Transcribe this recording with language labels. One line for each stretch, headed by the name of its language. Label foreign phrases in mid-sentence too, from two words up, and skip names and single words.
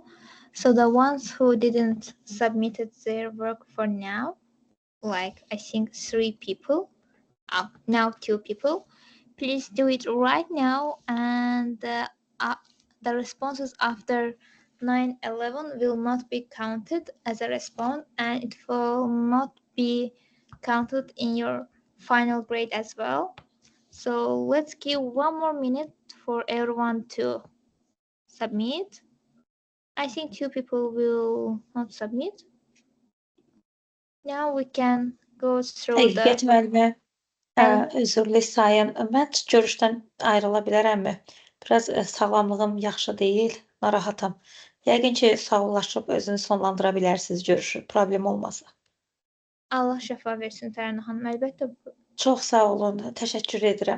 English: So the ones who didn't submitted their work for now, like I think 3 people, now 2 people, please do it right now, and the responses after 9/11 will not be counted as a response, and it will not be counted in your final grade as well. So let's give 1 more minute for everyone to submit. I think 2 people will not submit. Now we can go through
Azerbaijani: Həqiqət
English: the
Azerbaijani: müəllimə,
English: and
Azerbaijani: üzrlü sayın, mən görüşdən ayrıla bilərəmmi? Biraz sağlamlığım yaxşı deyil, narahatam. Yəqin ki, sağollaşıb özünü sonlandıra bilərsiniz görüşü, problem olmasa. Allah şəfa versin Tərənnə xanım. Əlbəttə, Çox sağ olun, təşəkkür edirəm.